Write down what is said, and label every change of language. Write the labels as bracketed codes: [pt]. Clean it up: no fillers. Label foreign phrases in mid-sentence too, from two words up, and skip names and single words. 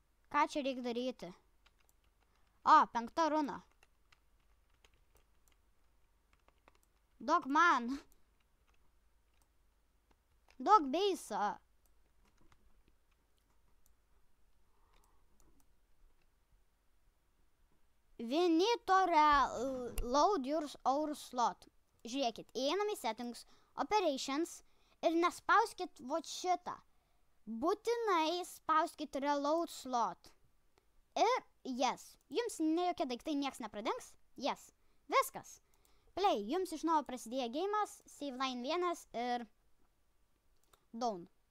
[lt] Ką čia reikia daryti? O, 5 runa. Duok man. Duok beisą. [en] We need to reload our slot. [lt] Žiūrėkit, einam į settings, operations ir nespauskit vot šitą. Būtinai spauskit [en] reload slot. [lt] Ir yes. Jums ne jokie daiktai nieks nepradings. Yes. Viskas. Play. Jums iš naujo prasidėjo geimas, [en] save line 1 [lt] ir down.